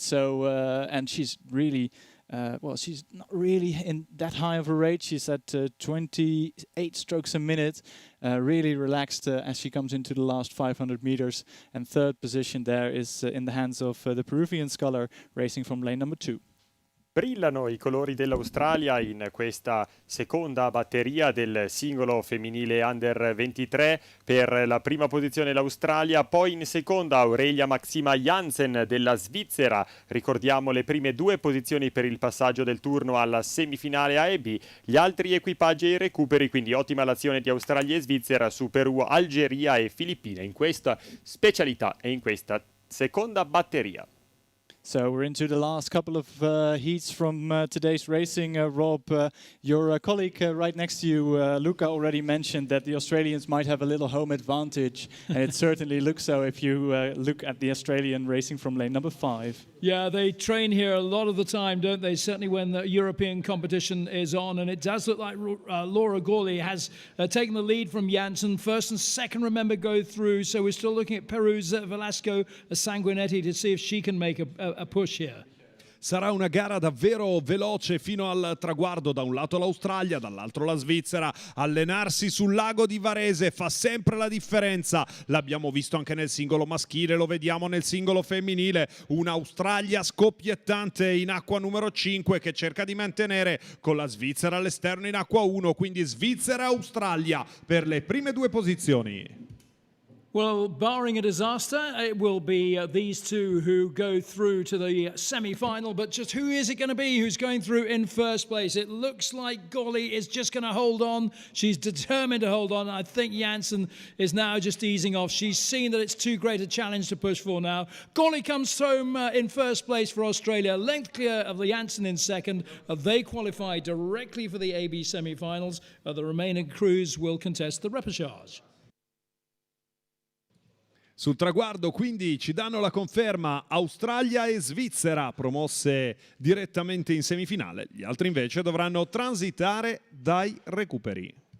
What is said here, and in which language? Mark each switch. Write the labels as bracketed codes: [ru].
[en] So and she's really she's not really in that high of a rate. She's at 28 strokes a minute, really relaxed as she comes into the last 500 meters. And third position there is in the hands of the Peruvian sculler racing from lane number 2. [it] Brillano i colori dell'Australia in questa seconda batteria del singolo femminile under 23. Per la prima posizione l'Australia, poi in seconda Aurelia Maxima Janssen della Svizzera. Ricordiamo le prime 2 posizioni per il passaggio del turno alla semifinale A e B. Gli altri equipaggi e i recuperi, quindi ottima l'azione di Australia e Svizzera su Perù, Algeria e Filippine in questa specialità e in questa seconda batteria. [en] So we're into the last couple of heats from today's racing. Rob, your colleague right next to you, Luca, already mentioned that the Australians might have a little home advantage. And it certainly looks so if you look at the Australian racing from lane number 5. Yeah, they train here a lot of the time, don't they? Certainly when the European competition is on. And it does look like Laura Gowerly has taken the lead from Janssen. First and second, remember, go through. So we're still looking at Peru's Velasco Sanguinetti to see if she can make a push here. [it] Sarà una gara davvero veloce fino al traguardo, da un lato l'Australia, dall'altro la Svizzera. Allenarsi sul lago di Varese fa sempre la differenza, l'abbiamo visto anche nel singolo maschile, lo vediamo nel singolo femminile. Un'Australia scoppiettante in acqua numero 5 che cerca di mantenere con la Svizzera all'esterno in acqua 1, quindi Svizzera-Australia per le prime 2 posizioni. [en] Well, barring a disaster, it will be these two who go through to the semi-final. But just who is it going to be who's going through in first place? It looks like Gowerly is just going to hold on. She's determined to hold on. I think Janssen is now just easing off. She's seen that it's too great a challenge to push for now. Gowerly comes home in first place for Australia. Length clear of the Janssen in second. They qualify directly for the AB semi-finals. The remaining crews will contest the repechage. [it] Sul traguardo quindi ci danno la conferma Australia e Svizzera promosse direttamente in semifinale, gli altri invece dovranno transitare dai recuperi.